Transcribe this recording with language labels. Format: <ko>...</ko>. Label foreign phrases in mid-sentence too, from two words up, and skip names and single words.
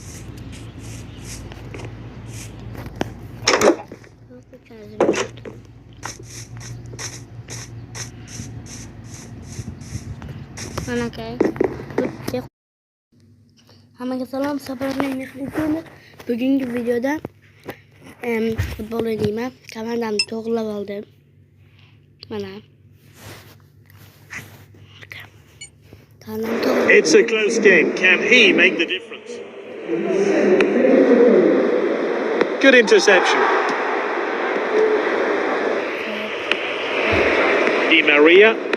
<uz>Anakay. Hammaga salom, sabırlayın. Bugungi videoda futbol o'ynayman. Komandamni to'g'rilab oldim. Mana.</uz> <en>It's a close game. Can he make the difference? Good interception. Di Maria.</en>